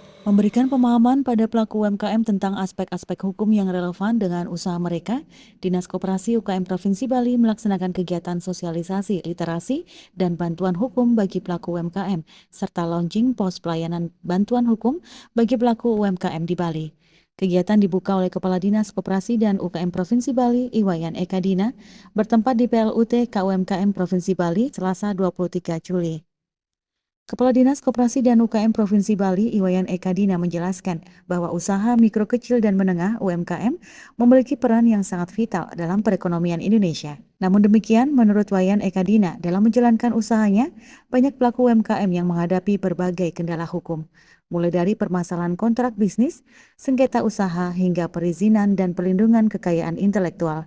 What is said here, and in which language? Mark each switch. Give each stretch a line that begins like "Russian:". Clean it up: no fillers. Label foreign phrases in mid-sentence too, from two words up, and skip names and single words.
Indonesian: Memberikan pemahaman pada pelaku UMKM tentang aspek-aspek hukum yang relevan dengan usaha mereka, Dinas Koperasi UKM Provinsi Bali melaksanakan kegiatan sosialisasi, literasi, dan bantuan hukum bagi pelaku UMKM, serta launching pos pelayanan bantuan hukum bagi pelaku UMKM di Bali. Kegiatan dibuka oleh Kepala Dinas Koperasi dan UKM Provinsi Bali, Iwayan Eka Dina, bertempat di PLUT KUMKM Provinsi Bali, Selasa 23 Juli. Kepala Dinas Koperasi dan UKM Provinsi Bali, Iwayan Eka Dina menjelaskan bahwa usaha mikro kecil dan menengah (UMKM) memiliki peran yang sangat vital dalam perekonomian Indonesia. Namun demikian, menurut Wayan Eka Dina, dalam menjalankan usahanya, banyak pelaku UMKM yang menghadapi berbagai kendala hukum, mulai dari permasalahan kontrak bisnis, sengketa usaha, hingga perizinan dan perlindungan kekayaan intelektual.